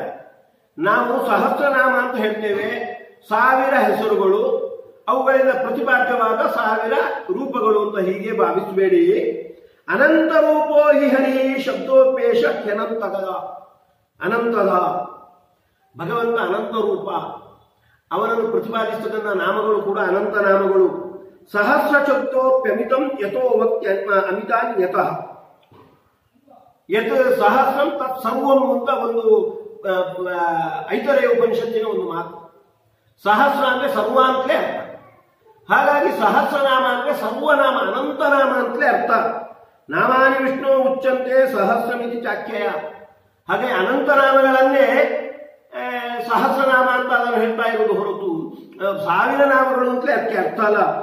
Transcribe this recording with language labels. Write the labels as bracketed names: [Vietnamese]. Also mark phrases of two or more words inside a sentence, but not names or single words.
[Kannada] ನಾವು ಸಹಸ್ರನಾಮ ಅಂತ ಹೇಳ್ತೇವೆ, 1000 ಹೆಸರುಗಳು, ಅವುಗಳಿಂದ ಪ್ರತಿಪಾದ್ಯವಾದ 1000 ರೂಪಗಳು ಅಂತ ಹೀಗೆ ಭಾವಿಸಬೇಡಿ. [Sanskrit] ಅನಂತ ರೂಪೋ ಹಿ ಹರಿ ಶಬ್ದೋಪೇಶ [Kannada] ಅನಂತದ ಭಗವಂತ ಅನಂತ ರೂಪ, ಅವನನ್ನು ಪ್ರತಿಪಾದಿಸತಕ್ಕಂಥ ನಾಮಗಳು ಕೂಡ ಅನಂತ ನಾಮಗಳು. [Sanskrit] ಸಹಸ್ರ ಶಬ್ದೋಪ್ಯಮಿತಂ ಯಥೋ ಅಮಿತಾನ್ಯತಃ ಯತ್ ಸಹಸ್ರಂ ತತ್ ಸರ್ವಂ [Kannada] ಅಂತ ಒಂದು ಐತರೇಯ ಉಪನಿಷತ್ತಿನ ಒಂದು ಮಾತು. ಸಹಸ್ರ ಅಂದ್ರೆ ಸರ್ವ ಅಂತಲೇ ಅರ್ಥ. ಹಾಗಾಗಿ ಸಹಸ್ರನಾಮ ಅಂದ್ರೆ ಸರ್ವನಾಮ, ಅನಂತನಾಮ ಅಂತಲೇ ಅರ್ಥ. [Sanskrit] ನಾಮಾನಿ ವಿಷ್ಣು ಉಚ್ಚಂತೆ ಸಹಸ್ರಮಿತಿ ಚಾಖ್ಯಯ. [Kannada] ಹಾಗೆ ಅನಂತನಾಮಗಳನ್ನೇ ಸಹಸ್ರನಾಮ ಅಂತ ಅದನ್ನು ಹೇಳ್ತಾ ಇರುವುದು ಹೊರತು 1000 ನಾಮಗಳು ಅಂತಲೇ ಅದಕ್ಕೆ ಅರ್ಥ ಅಲ್ಲ.